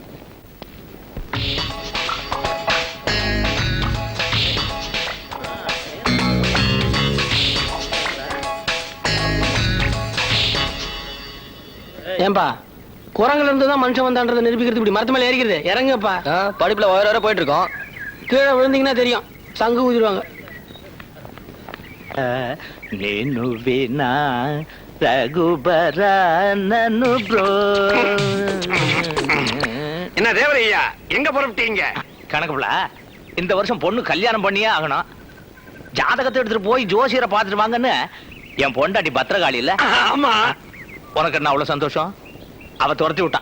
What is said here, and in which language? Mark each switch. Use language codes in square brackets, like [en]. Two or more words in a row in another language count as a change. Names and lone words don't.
[ta] ஏன்பா, குரங்குல இருந்து தான் மனுஷன் வந்தான்றதை நிரூபிக்கிறது இப்படி மரத்து மேல ஏறிக்கிறது? இறங்குப்பா. படிப்புல வர போயிட்டு இருக்கோம். கீழே விழுந்தீங்கன்னா தெரியும், சங்கு ஊதிடுவாங்க. నేను వినా రఘుబరా నన్ను బ్రో. என்ன தேவரையா, எங்க புறப்பட்டீங்க? கணக்குல இந்த வருஷம் பொண்ணு கல்யாணம் பண்ணியே ஆகணும். ஜாதகத்தை எடுத்துட்டு போய் ஜோசியரை பார்த்துட்டு வாங்கன்னு என் பொண்டாட்டி பத்திரகாளி இல்ல. ஆமா. உனக்கு என்ன அவ்வளவு சந்தோஷம்? அவ துரத்தி விட்டான்.